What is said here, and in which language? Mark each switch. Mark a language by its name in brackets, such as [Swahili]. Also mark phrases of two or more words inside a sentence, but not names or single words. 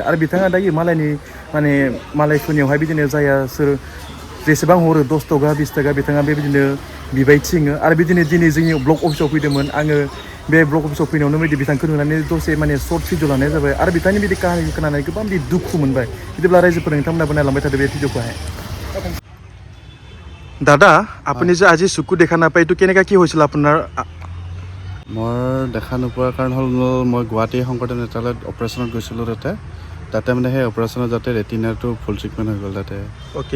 [Bodo] आरो बिथाङा दायो मालायफोरनियावहाय बिदिनो जाया सोर जेसेबां हरो 10 थाखा 20 थाखा बिथाङा बेबायदिनो बिबाय थिङो आरो बिदिनो दिनै जोंनि ब्लक अफिसाव फैदोंमोन आङो बे ब्लक अफिसाव फैनायावनो बिदि बिथांखौ नुनानै दसे माने सर्ट भिडिअ लानाय जाबाय आरो बिथांनि बिदि काहानिखौ खोनानानै गोबां बिदि दुखु मोनबाय बिदिब्ला रायजोफोर नोंथांमोनाबो नायलांबाय थादों बे भिडिअखौहाय [Assamese] দাদা আপুনি যে আজি চকু দেখা নাপায় এইটো কেনেকা কি হৈছিল আপোনাৰ মই দেখা নোপোৱাৰ কাৰণ হ'ল মই গুৱাহাটী শংকৰদেৱ নেত্ৰালয়ত অপাৰেশ্যনত গৈছিলোঁ তাতে মানে সেই অপাৰেশ্যনত যাতে ৰেটিনাৰটো [English] full treatment [Assamese] হৈ গ'ল তাতে অ'কে